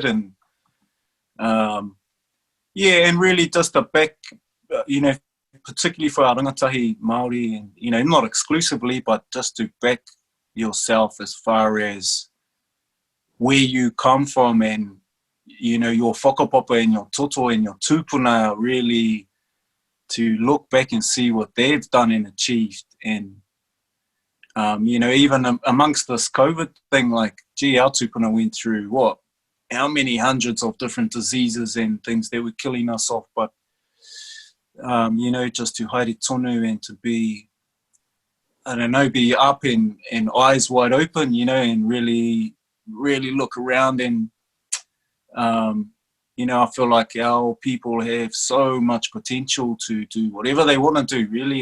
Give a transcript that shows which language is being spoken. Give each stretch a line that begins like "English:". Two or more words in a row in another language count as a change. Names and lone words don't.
English: And and really just the back, you know, particularly for our
Māori: rangatahi Māori,
English: and, you know, not exclusively, but just to back yourself as far as where you come from, and, you know, your whakapapa and your toto and your tūpuna, really to look back and see what they've done and achieved. And, you know, even amongst this COVID thing, like, gee, our tūpuna went through how many hundreds of different diseases and things that were killing us off. But, you know, just to
Māori: haere tonu
English: and to be, I don't know, be up and eyes wide open, you know, and really look around. And, you know, I feel like our people have so much potential to do whatever they want to do, really.